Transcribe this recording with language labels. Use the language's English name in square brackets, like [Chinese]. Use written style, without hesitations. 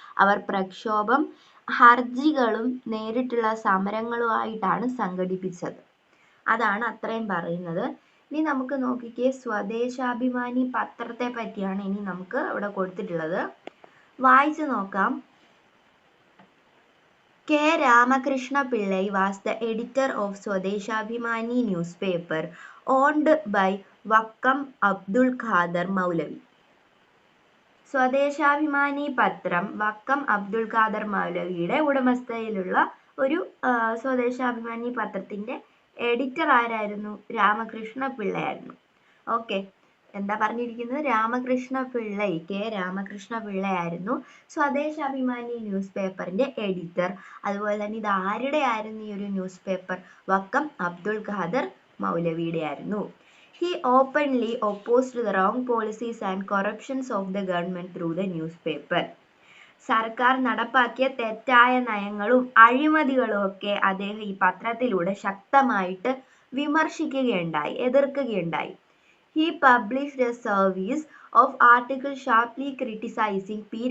[Malayalam] അവർ പ്രക്ഷോഭം, ഹർജികളും നേരിട്ടുള്ള സമരങ്ങളുമായിട്ടാണ് സംഘടിപ്പിച്ചത്. അതാണ് അത്രയും പറയുന്നത്. ഇനി നമുക്ക് നോക്കിക്കേ, സ്വദേശാഭിമാനി പത്രത്തെ പറ്റിയാണ് ഇനി നമുക്ക് ഇവിടെ കൊടുത്തിട്ടുള്ളത്. വായിച്ചു നോക്കാം. [English] K. Ramakrishna Pillai was the editor of Swadeshabhimani newspaper owned by Vakkam Abdul Qadir Maulavi. [Malayalam] Swadeshabhimani പത്രം വക്കം അബ്ദുൽ ഖാദർ മൗലവിയുടെ ഉടമസ്ഥതയിലുള്ള ഒരു സ്വദേശാഭിമാനി പത്രത്തിന്റെ എഡിറ്റർ ആരായിരുന്നു? രാമകൃഷ്ണ പിള്ളയായിരുന്നു. ഓക്കെ, എന്താ പറഞ്ഞിരിക്കുന്നത്? രാമകൃഷ്ണ പിള്ളൈ, കെ രാമകൃഷ്ണ പിള്ളയായിരുന്നു സ്വദേശാഭിമാനി ന്യൂസ് പേപ്പറിന്റെ എഡിറ്റർ. അതുപോലെ തന്നെ ഇത് ആരുടെ ആയിരുന്നു ഈ ഒരു ന്യൂസ് പേപ്പർ? വക്കം അബ്ദുൽ ഖാദർ മൗലവിയുടെ ആയിരുന്നു. [English] He openly opposed the wrong policies and corruptions of the government through the newspaper. [Malayalam] സർക്കാർ നടപ്പാക്കിയ തെറ്റായ നയങ്ങളും അഴിമതികളും ഒക്കെ അദ്ദേഹം ഈ പത്രത്തിലൂടെ ശക്തമായിട്ട് വിമർശിക്കുകയുണ്ടായി, എതിർക്കുകയുണ്ടായി. [English] He published a series of articles sharply criticizing P.